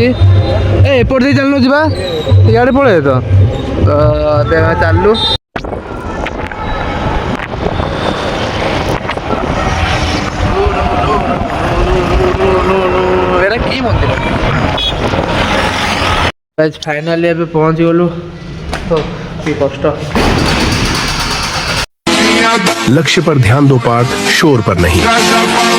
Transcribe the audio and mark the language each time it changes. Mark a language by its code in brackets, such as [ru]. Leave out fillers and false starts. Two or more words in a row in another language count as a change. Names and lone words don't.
[or] ଏପଟେ ଦେଇ ଚାଲୁନୁ ଯିବା, ଇଆଡ଼େ ପଳେଇ ତ ଏବେ ଆମେ ଚାଲିଲୁ। ଏଇଟା କି ମନ୍ଦିର? ଫାଇନାଲି ଏବେ ପହଞ୍ଚି ଗଲୁ। କି କଷ୍ଟ। [hi] लक्ष्य पर ध्यान दो पार्थ, शोर पर नहीं।